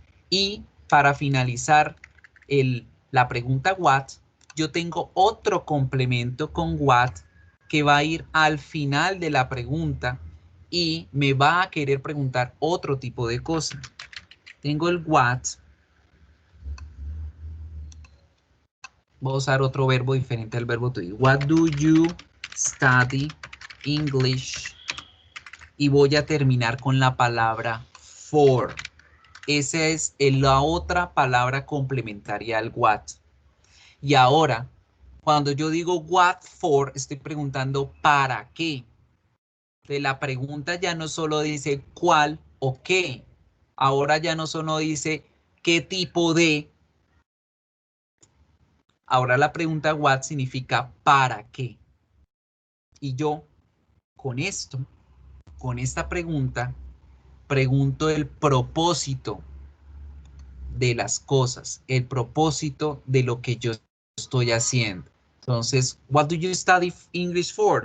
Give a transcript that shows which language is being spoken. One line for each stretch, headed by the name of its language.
Spanish: Y para finalizar la pregunta what, yo tengo otro complemento con what que va a ir al final de la pregunta y me va a querer preguntar otro tipo de cosa. Tengo el what. Voy a usar otro verbo diferente al verbo to be.
English: What do you study English?
Spanish: Y voy a terminar con la palabra for. Esa es la otra palabra complementaria al what. Y ahora, cuando yo digo what for, estoy preguntando ¿para qué? De la pregunta ya no solo dice cuál o qué. Ahora ya no solo dice qué tipo de. Ahora la pregunta what significa ¿para qué? Y yo, con esto, con esta pregunta, pregunto el propósito de las cosas, el propósito de lo que yo estoy haciendo.
English: Entonces, what do you study English for?